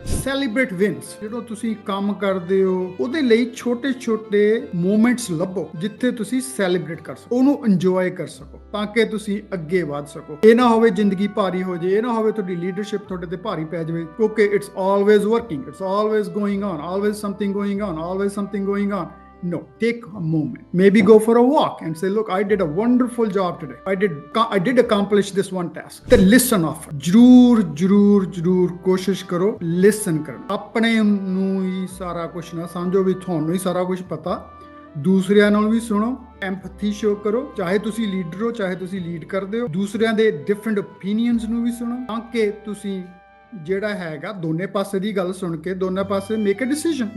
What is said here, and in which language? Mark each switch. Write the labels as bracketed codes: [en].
[en] Celebrate wins. [pa] ਜਦੋਂ ਤੁਸੀਂ ਕੰਮ ਕਰਦੇ ਹੋ ਉਹਦੇ ਲਈ ਛੋਟੇ ਮੂਮੈਂਟਸ ਲੱਭੋ ਜਿੱਥੇ ਤੁਸੀਂ ਸੈਲੀਬ੍ਰੇਟ ਕਰ ਸਕੋ, ਉਹਨੂੰ ਇੰਜੋਏ ਕਰ ਸਕੋ, ਤਾਂ ਕਿ ਤੁਸੀਂ ਅੱਗੇ ਵਧ ਸਕੋ। ਇਹ ਨਾ ਹੋਵੇ ਜ਼ਿੰਦਗੀ ਭਾਰੀ ਹੋ ਜਾਏ, ਇਹ ਨਾ ਹੋਵੇ ਤੁਹਾਡੀ ਲੀਡਰਸ਼ਿਪ ਤੁਹਾਡੇ ਤੇ ਭਾਰੀ ਪੈ ਜਾਵੇ, ਕਿਉਂਕਿ [en] it's always working, it's always going on, [pa] always something going on. [en] No, take a moment. Maybe go for a walk and say, look, I did a wonderful job today. I did accomplish this one task. ਤੇ listen off. [pa] ਜ਼ਰੂਰ ਕੋਸ਼ਿਸ਼ ਕਰੋ listen ਕਰਨ। ਆਪਣੇ ਨੂੰ ਹੀ ਸਾਰਾ ਕੁਝ ਨਾ ਸਮਝੋ ਵੀ ਤੁਹਾਨੂੰ ਹੀ ਸਾਰਾ ਕੁਝ ਪਤਾ, ਦੂਸਰਿਆਂ ਨਾਲ ਵੀ ਸੁਣੋ, ਐਮਪੈਥੀ ਸ਼ੋ ਕਰੋ। ਚਾਹੇ ਤੁਸੀਂ ਲੀਡਰ ਹੋ, ਚਾਹੇ ਤੁਸੀਂ ਲੀਡ ਕਰਦੇ ਹੋ, ਦੂਸਰਿਆਂ ਦੇ ਡਿਫਰੈਂਟ ਓਪੀਨੀਅਨਸ ਨੂੰ ਵੀ ਸੁਣੋ, ਤਾਂ ਕਿ ਤੁਸੀਂ ਜਿਹੜਾ ਹੈਗਾ ਦੋਨੇ ਪਾਸੇ ਦੀ ਗੱਲ ਸੁਣ ਕੇ ਦੋਨੇ ਪਾਸੇ [en] Make a decision.